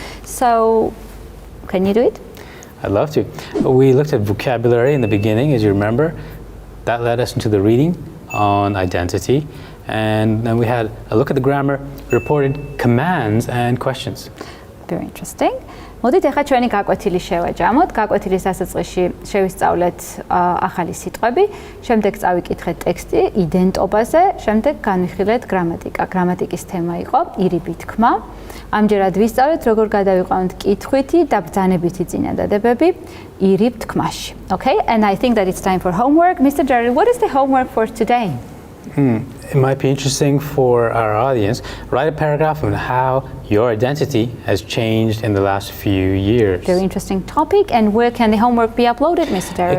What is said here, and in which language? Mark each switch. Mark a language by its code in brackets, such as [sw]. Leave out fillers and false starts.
[en] So can you do it? I'd love to. We looked at vocabulary in the beginning, as you remember. That led us into the reading on identity. And then we had a look at the grammar, reported commands and questions. Very interesting. [ka] მოდით ახლა ჩვენი გაკვეთილი შევაჯამოთ. გაკვეთილის დასაწყისში შევისწავლეთ ახალი სიტყვები, შემდეგ წავიკითხეთ ტექსტი იდენტობაზე, შემდეგ განვიხილეთ გრამატიკა. გრამატიკის თემა იყო ირიბი თქმა. ამჯერად ვისწავლეთ როგორ გადავიყვანოთ კითხვითი და ბრძანებითი წინადადებები ირიბ თქმაში. [en] Okay? And I think that it's time for homework. Mr. Jared, what is the homework for today? It might be interesting for our audience. Write a paragraph on how your identity has changed in the last few years. Very interesting topic. And where can the homework be uploaded, Mr. Jared?